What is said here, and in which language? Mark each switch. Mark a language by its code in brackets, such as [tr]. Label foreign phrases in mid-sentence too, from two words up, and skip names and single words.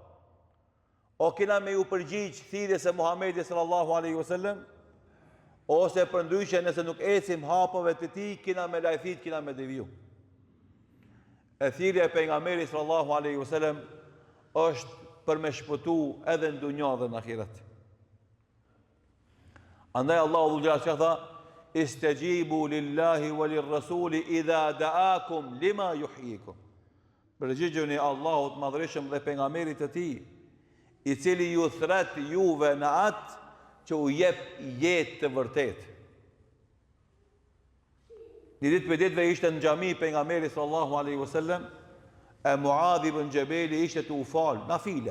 [sq] O kina me ju përgjigj thirrjes së Muhamedit [ar] صلى الله عليه وسلم, [sq] ose përndryshe nëse nuk ecim hapëve të tij, kina me lajthit, kina me deviju. E thirrja e pejgamberit [ar] صلى الله عليه وسلم [sq] është për me shpëtu edhe në dunja dhe në ahiret. Andaj Allahu [ar] ذو الجلال [sq] tha: [ar] استجيبوا لله وللرسول إذا دعاكم لما يحييكم. [sq] Përgjigjuni Allahut madhërisëm dhe pejgamberit të tij, i cili ju thret juve në atë që u jep jetë të vërtet. Një ditë për ditëve ishte në xhami pejgamberi [ar] صلى الله عليه وسلم, [sq] e Muadh ibn Jabeli ishte të u falë nafile.